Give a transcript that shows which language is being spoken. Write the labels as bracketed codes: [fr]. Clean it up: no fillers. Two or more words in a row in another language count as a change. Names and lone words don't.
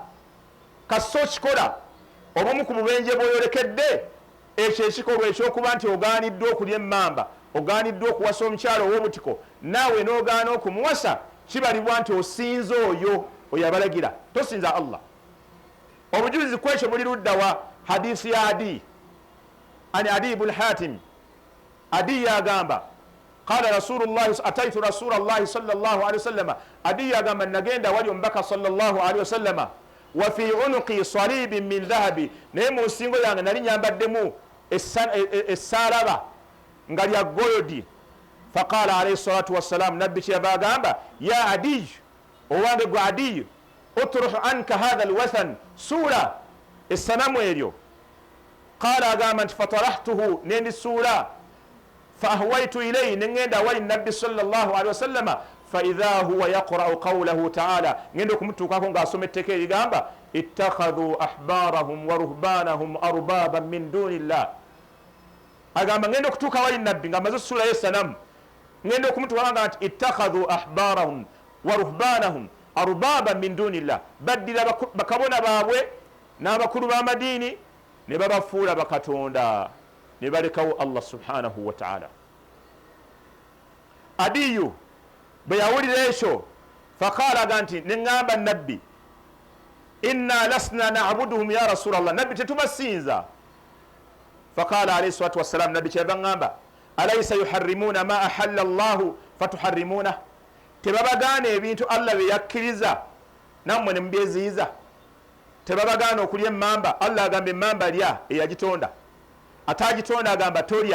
[lg] Kasita okikola obumu ku bubenje bw'oyolekedde ekyo ekikolwa ekyokuba nti ogaaniddwa okulya emmamba, ogaaniddwa okuwasa omukyalo ow'obutiko, naawe n'ogaana okumuwasa, kibalibwa nti osinza oyo oyabalagira, tosinza Allah. Obujulizi ku ekyo buli ludda wa hadisi ya Adi ani Adi ibn Hatim. [ar] Adi yagamba قال رسول الله أتيت رسول الله صلى الله عليه وسلم. Adi [lg] yagamba nagenda wali omubaka [ar] صلى الله عليه وسلم وفي عنقي صليب من ذهب, [lg] naye mu nsingo yange nali nyambaddemu essaalaba nga lya goyodi. [ar] فقال عليه الصلاة والسلام, [lg] nabbi kyeyava agamba ya Adiy, owange gwe Adiy, [ar] اطرح عنك هذا الوثن, [lg] suula essanamu eryo. Qala agamba nti fatarahtuhu, nendisuula. [ar] فأهويت إليه, [lg] nengenda wali nabbi [ar] صلى الله عليه وسلم. فإذا هو يقرأ قوله تعالى, [lg] ngenda okumutuukako ng'asoma etteeka erigamba [ar] اتخذوا أحبارهم ورهبانهم أربابا من دون الله. [lg] Agamba ngenda okutuuka wali nabbi nga amaze okusulayo essanamu, ngenda okumutuukanga nti [ar] اتخذوا أحبارهم ورهبانهم أربابا من دون الله, [lg] baddira bakabona baabwe n'abakulu b'amadiini ne babafuula bakatonda, ne balekawo Allah [ar] سبحانه وتعالى. [lg] Adiyu bwe yawulira ekyo faqala aga nti neŋŋamba nabbi [ar] إنا لسنا نعبدهم يا رسول الله, [lg] nabbi tetubasinza. [ar] فقال عليه الصلاة والسلام, [lg] nabbi kyeva ŋŋamba [ar] أليس يحرمون ما أحل الله فتحرمون, [lg] tebabagaana ebintu Allah bye yakkiriza nammwe ne mubyeziyiza. Tebabagaana okulya emmamba, Allah agamba emmamba lya eyagitonda, atagitonda agamba tolya.